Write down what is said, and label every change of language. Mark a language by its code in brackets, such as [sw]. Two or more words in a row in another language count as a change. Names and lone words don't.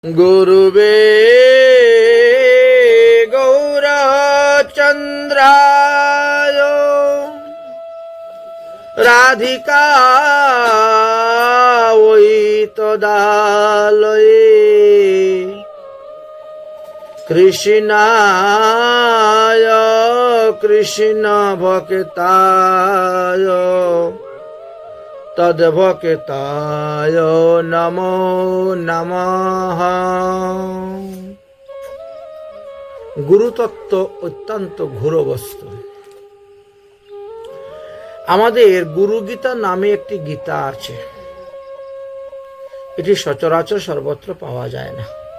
[sa] गुरुवे गौरचन्द्राय राधिकायै तदालये कृष्णाय कृष्णभक्ताय तद्भक्ताय नमो नमः। [bn] গুরুতত্ত্ব অত্যন্ত ঘোর বস্তু। আমাদের গুরু গীতা নামে একটি গীতা আছে, এটি সচরাচর সর্বত্র পাওয়া যায় না।